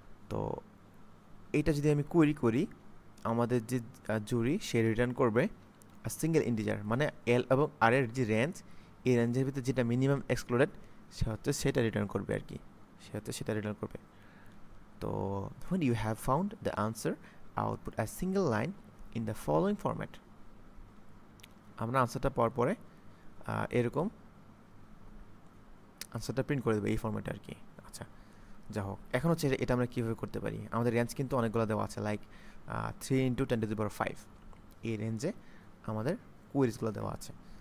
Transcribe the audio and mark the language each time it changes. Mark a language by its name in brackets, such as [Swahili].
[Bangla] তো এইটা যদি আমি কোয়েরি করি, আমাদের যে জুরি সে রিটার্ন করবে সিঙ্গেল ইন্টিজার, মানে এল এবং আর এর যে রেঞ্জ, এই রেঞ্জের ভিতরে যেটা মিনিমাম এক্সক্লুডেড সেটা রিটার্ন করবে আর কি, সেটা রিটার্ন করবে। [English] তো when you have found the answer, output a single line in the following format. [Bangla] আমরা আনসারটা পাওয়ার পরে এরকম আনসারটা প্রিন্ট করে দেবে এই ফরম্যাটে আর কি। আচ্ছা, যা হোক, এখন হচ্ছে এটা আমরা কীভাবে করতে পারি? আমাদের রেঞ্জ কিন্তু অনেকগুলো দেওয়া আছে, লাইক 3 × 10⁵ এই রেঞ্জে আমাদের কোয়েরিজগুলো দেওয়া আছে।